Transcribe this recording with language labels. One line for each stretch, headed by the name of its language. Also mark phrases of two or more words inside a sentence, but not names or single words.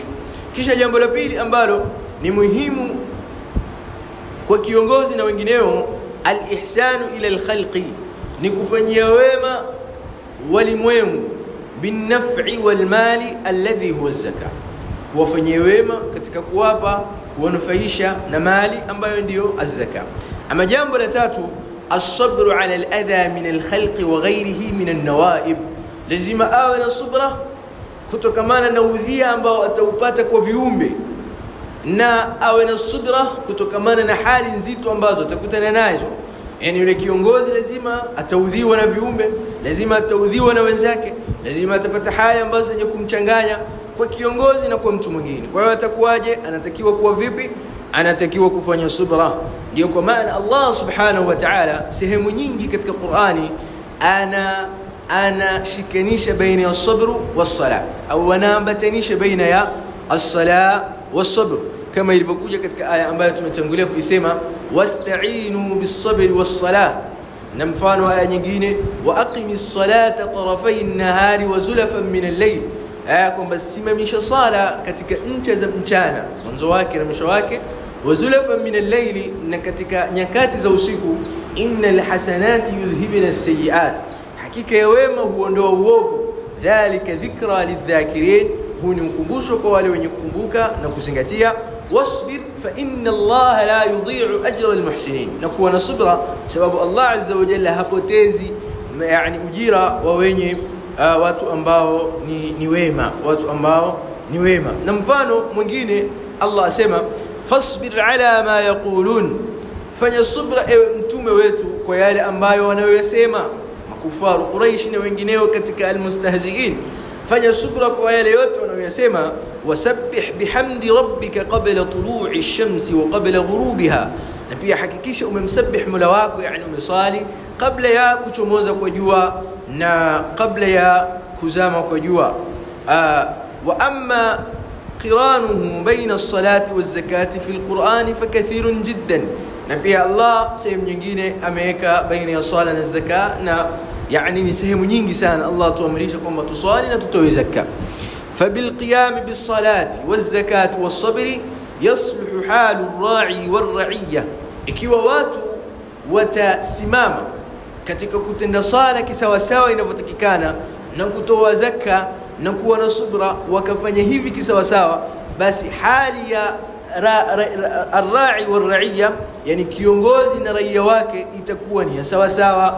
Swahili: Kisha jambo la pili ambalo ni muhimu kwa kiongozi na wengineo,
Arabic: الإحسان إلى الخلق,
Swahili: ni kufanyia wema walimwengu
Arabic: بالنفع والمال الذي هو الزكاة,
Swahili: kuwafanyia wema katika kuwapa, kuwanufaisha na mali ambayo ndio az-zakah. Ama jambo la tatu,
Arabic: الصبر على الأذى من الخلق وغيره من النوائب,
Swahili: lazima awe na subra kutokamana na udhia ambao ataupata kwa viumbe, na awe na subra kutokamana na hali nzito ambazo atakutana nazo. Yani yule kiongozi lazima ataudhiwa na viumbe, lazima ataudhiwa na wenzake, lazima atapata hali ambazo zenye kumchanganya kwa kiongozi na kwa mtu mwingine. Kwa hiyo atakuwaje? Anatakiwa kuwa vipi? Anatakiwa kufanya subra. Ndio kwa maana Allah
Arabic: سبحانه وتعالى
Swahili: sehemu nyingi katika Qur'ani anashikanisha baina ya
Arabic: صبر والصلاة,
Swahili: au anaambatanisha baina ya
Arabic: الصلاة والصبر,
Swahili: kama ilivyokuja katika aya ambayo tumetangulia kuisema,
Arabic: واستعينوا بالصبر والصلاة.
Swahili: Na mfano aya nyingine,
Arabic: وأقم الصلاة طرفي النهار وزلفا من الليل,
Swahili: kwamba simamisha sala katika ncha za mchana, mwanzo wake na mwisho wake,
Arabic: وزلفا من الليل,
Swahili: na katika nyakati za usiku,
Arabic: إن الحسنات يذهبن السيئات,
Swahili: hakika ya wema huondoa uovu,
Arabic: ذلك ذكرى للذاكرين,
Swahili: huu ni ukumbusho kwa wale wenye kukumbuka na kuzingatia.
Arabic: واصبر فإن الله لا يضيع أجر المحسنين,
Swahili: na kuwa na subra sababu Allah
Arabic: عز وجل
Swahili: hapotezi yani ujira wa wenye watu ambao ni wema, watu ambao ni wema. Na mfano mwingine Allah asema,
Arabic: فاصبر على ما يقولون,
Swahili: fanya subra ewe mtume wetu kwa yale ambayo wanayosema makufaru Quraysh na wengineo katika almustahzi'in. Fanya subra kwa yale yote wanayosema.
Arabic: وسبح بحمد ربك قبل طلوع الشمس وقبل غروبها,
Swahili: na pia hakikisha umemsabbih Mola wako, yani umesali kabla ya kuchomoza kwa jua na kabla ya kuzama kwa jua.
Arabic: وأما قرانه بين الصلاة والزكاة في القرآن فكثير جدا,
Swahili: na pia Allah sehemu nyingine ameweka baina ya sala na zaka, na yani ni sehemu nyingi sana Allah tuamrisha kwamba tusali na tutoe zaka.
Arabic: فبالقيام بالصلاة والزكاة والصبر يصلح حال الراعي والرعية,
Swahili: ikiwa watu watasimama katika kutenda sala kisawasawa inavyotakikana na kutoa zaka na kuwa na subra, wakafanya hivi kisawasawa, basi hali ya
Arabic: الراعي والرعية,
Swahili: yani kiongozi na raia wake, itakuwa ni sawa sawa.